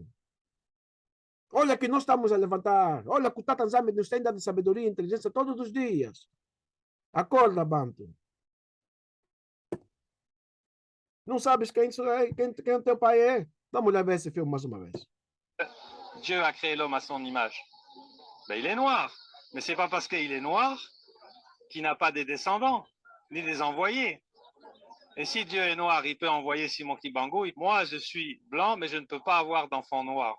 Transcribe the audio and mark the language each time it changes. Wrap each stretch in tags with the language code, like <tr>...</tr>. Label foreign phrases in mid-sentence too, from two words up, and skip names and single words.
<pt>Olha que nós estamos a levantar. Olha que o Tanzânia nos tem dado sabedoria e inteligência todos os dias. Acorda, Bantu. Não sabes quem o teu pai é? Vamos lá ver esse filme mais uma vez.</pt> <fr>Dieu a créé l'homme à son image. Ben, il est noir. Mais ce n'est pas parce qu'il est noir qu'il n'a pas des descendants, ni des envoyés. Et si Dieu est noir, il peut envoyer Simon Kibango. Moi, je suis blanc, mais je ne peux pas avoir d'enfants noirs.</fr>